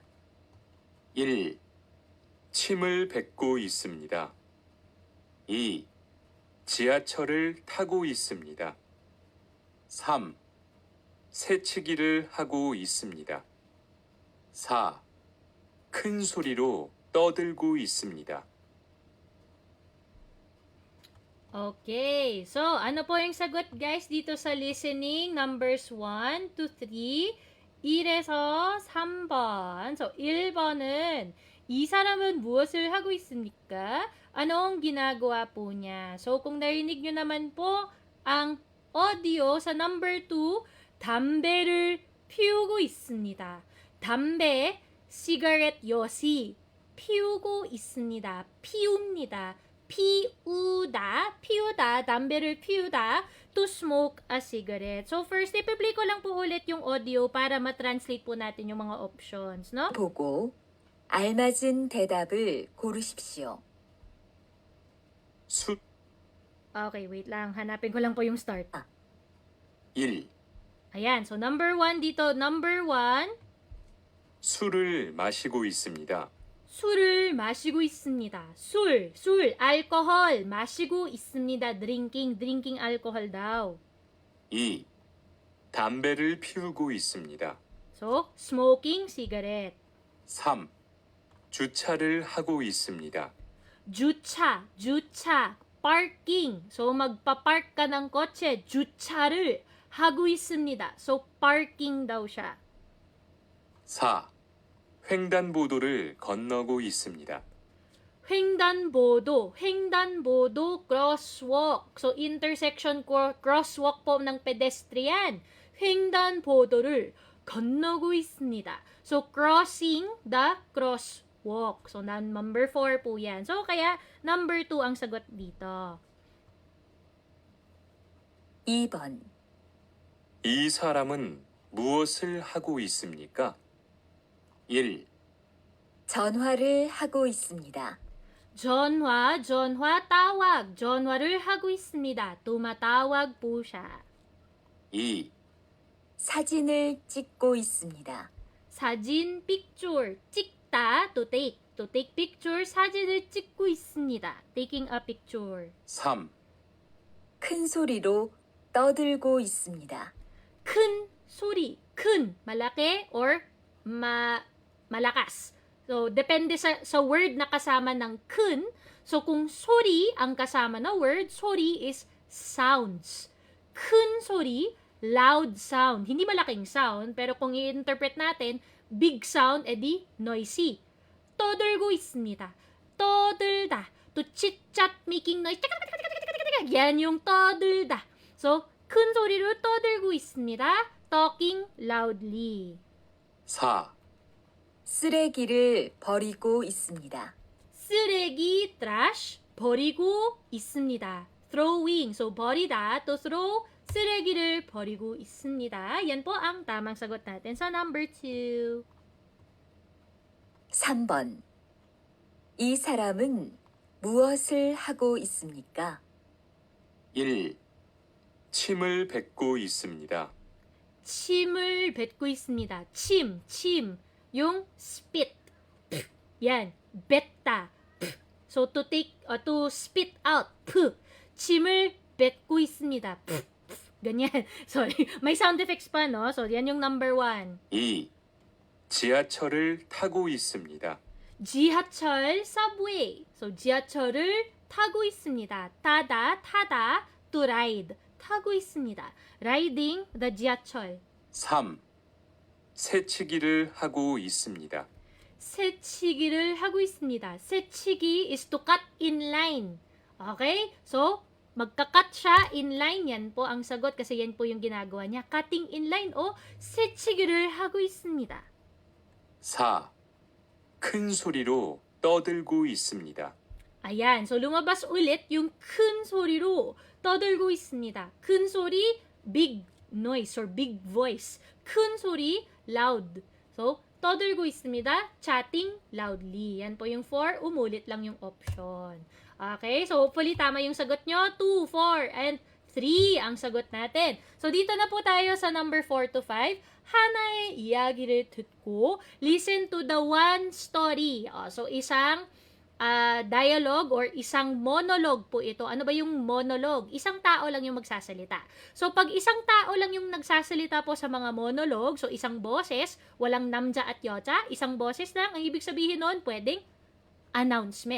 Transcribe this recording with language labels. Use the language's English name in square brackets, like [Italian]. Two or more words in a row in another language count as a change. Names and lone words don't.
[Korean] 1. 침을 뱉고 있습니다. 2. 지하철을 타고 있습니다. 3. 새치기를 하고 있습니다. 4. 큰 소리로 떠들고 있습니다. [Filipino] Okay. So, ano po yung sagot guys dito sa listening? [English] Numbers 1 to 3. [Korean] 이래서 3번. So, 1번은 이 사람은 무엇을 하고 있습니까? [Filipino] Anong ginagawa po niya? So, kung narinig nyo naman po ang audio sa number 2, [Korean] 담배를 피우고 있습니다. 담배, cigarette yosi. 피우고 있습니다. 피웁니다. 피우다, 담배를 피우다, [English] to smoke a cigarette. [Filipino] So first, ipi-play ko lang po ulit yung audio para ma-translate po natin yung mga options, no? [Korean] 보고 알맞은 대답을 고르십시오. 수 [English] Okay, wait [Filipino] lang. Hanapin ko lang po yung start. 1. Ayan, so number 1 dito. Number 1, [Korean] 술을 마시고 있습니다. 술을 마시고 있습니다. 술, alcohol, 마시고 있습니다. [English] drinking alcohol daw. [Korean] 2. 담배를 피우고 있습니다. [English] So, smoking cigarette. [Korean] 3. 주차를 하고 있습니다. 주차, [English] parking. [Filipino] So, magpa-park ka ng kotse, [Korean] 주차를 하고 있습니다. [Filipino] So, parking daw siya. [Korean] 4. 횡단보도를 건너고 있습니다. 횡단보도, crosswalk. [Filipino] So, [English] intersection crosswalk [Filipino] po ng pedestrian. [Korean] 횡단보도를 건너고 있습니다. [English] So, crossing the crosswalk. [Filipino] So, number 4 po yan. So, kaya number 2 ang sagot dito. [Korean] 2번. 이 사람은 무엇을 하고 있습니까? 1. 전화를 하고 있습니다. 전화, tawag. 전화를 하고 있습니다. [Filipino] tumatawag po siya. [Korean] 2. 사진을 찍고 있습니다. 사진, [English] picture. 찍다, to take. To take picture, [Korean] 사진을 찍고 있습니다. [English] Taking a picture. [Korean] 3. 큰 소리로 떠들고 있습니다. 큰 소리. 큰, [Filipino] malaki or malakas. So, depende sa word na kasama ng 큰. So, kung sory ang kasama na word, [English] sory is sounds. 큰 sory, loud sound. [Filipino] Hindi malaking sound, pero kung i-interpret natin, [English] big sound, edi noisy. [Korean] 떠들고 있습니다. 떠들다. [English] To chit-chat, making noise. [Filipino] Yan yung [Korean] 떠들다. So, 큰 소리로 떠들고 있습니다. [English] Talking loudly. [Korean] 4. 쓰레기를 버리고 있습니다. 쓰레기, trash, 버리고 있습니다. [English] Throwing. So, 버리다, to throw, [Korean] 쓰레기를 버리고 있습니다. [Filipino] Yan po ang tamang sagot natin sa number 2. [Korean] 3번. 이 사람은 무엇을 하고 있습니까? 1. 침을 뱉고 있습니다. 침을 뱉고 있습니다. 침. [Filipino] Yung spit. Yan. [Korean] 뱉다. [English] So, to spit out. [Korean] 침을 뱉고 있습니다. [Filipino] Ganyan. Sorry. May [English] sound effects [Filipino] pa, no? So, yan yung number 1. [Korean] 2. 지하철을 타고 있습니다. 지하철, subway. So, 지하철을 타고 있습니다. 타다, [English] to ride. [Korean] 타고 있습니다. [English] Riding the 지하철. [Korean] 3. 새치기를 하고 있습니다. 새치기를 하고 있습니다. [English] 새치기 is to cut in line. Okay? [Filipino] So, magka-cut siya [English] in line. [Filipino] Yan po ang sagot kasi yan po yung ginagawa niya. [English] Cutting in line o [Korean] 새치기를 하고 있습니다. 4. 큰 소리로 떠들고 있습니다. [Filipino] Ayan. So, lumabas ulit yung [Korean] 큰 소리로 떠들고 있습니다. 큰 소리, [English] big noise or big voice. [Korean] 큰 소리, [English] loud. So, [Korean] 떠들고 있습니다. [English] Chatting loudly. [Filipino] Yan po yung 4. Umulit lang yung option. Okay? So, hopefully tama yung sagot nyo. 2, 4, and 3 ang sagot natin. So, dito na po tayo sa number 4 to 5. [Korean] 하나의 이야기를 듣고 [English] listen to the one story. [Filipino] So, isang dialogue or isang monologue po ito. Ano ba yung monologue? Isang tao lang yung magsasalita. So, pag isang tao lang yung nagsasalita po sa mga monologue, so isang boses, walang namja at yocha, isang boses lang, ang ibig sabihin nun, pwedeng announcement.